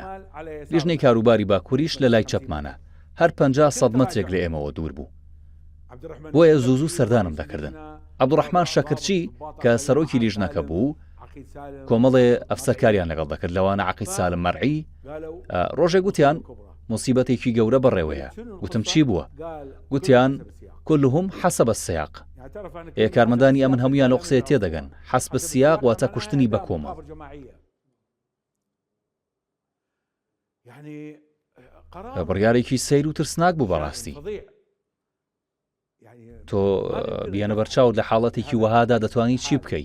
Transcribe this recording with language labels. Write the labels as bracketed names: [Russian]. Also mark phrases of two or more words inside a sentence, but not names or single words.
[Central Kurdish] لیژنەی کاروباری باکووریش لە لای چەپمانە، هەر 50 مەترێک لە ئێمەوە دوور بوو، بۆیە زوو سەردانم دەکردن. عەبدوڕەحمان شەکرچی کە سەرۆکی لیژنەکە بوو، کۆمەڵێ ئەفسەرکاریان لەگەڵ دەکرد، لەوانە عەقید سالم مەرعی. ڕۆژێک گوتیان مصیبەتێکی گەورە بەڕێوەیە. گوتم چی بووە؟ گوتیان [Arabic] كلهم حسب السياق. [Central Kurdish] کارمەندانی ئەمن هەمویان لە قسەیە تێدەگەن. [Arabic] حسب السیاق [Central Kurdish] واتە کوشتنی بە کۆمەڵ. بڕیارێکی سەیر و ترسناک بوو بەڕاستی. تۆ بیانە بەرچاوت لە حاڵەتێکی وەهادا دەتوانی چی بکەیت؟